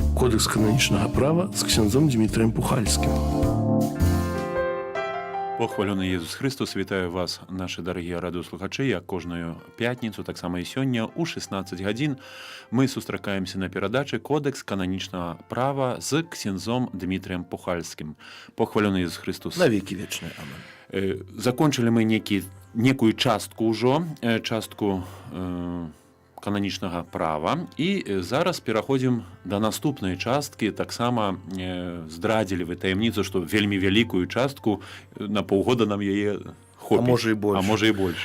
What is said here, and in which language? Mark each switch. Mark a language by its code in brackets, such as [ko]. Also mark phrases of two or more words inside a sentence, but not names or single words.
[be] Кодекс канонічнага права з ксяндзом Дмітрыем Пухальскім. [uk] Похвалений Єсус Христос, вітаю вас, наші дорогі радіослухачі, як кожную п'ятницю, так само і сьогодні, у 16 годин ми зустрічаємося на передачі «Кодекс канонічного права» з ксяндзом Дмитрієм Пухальським. Похвалений Єсус Христос. [ru] На веки вечные. Амен. Закончили мы некую [be] частку ўжо, частку кананічнага права, і зараз пераходзім да наступнай часткі. Таксама здрадзілі вы таямніцу, што вельмі вялікую частку, на паўгода нам яе хопіць. А можа і больш.